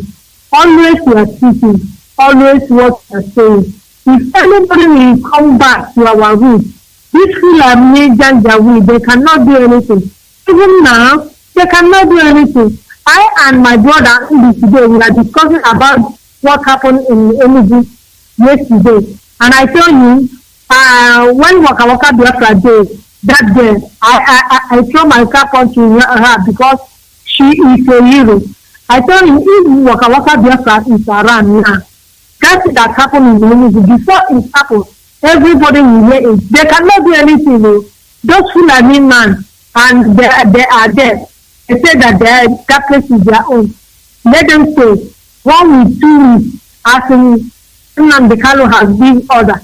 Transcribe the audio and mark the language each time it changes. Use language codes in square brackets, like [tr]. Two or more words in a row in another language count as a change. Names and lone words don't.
[en] Always you are teaching. Always what you are saying. If anybody will come back to our roots, this Fulani Janjaweed, they cannot do anything. Even now, they cannot do anything. I and my brother today, we are discussing about what happened in Enugu yesterday. And I tell you, when Waka Waka Biafra Day, that day, I throw my cap onto her because she is a hero. I tell you, if Waka Waka Biafra is around now, that happened in Enugu, before it happened, everybody will hear it. They cannot do anything. Those Fulani men, and they are there. They say that that place is their own. Let them say 1 week, 2 weeks, as in Nnamdi Kanu has been ordered.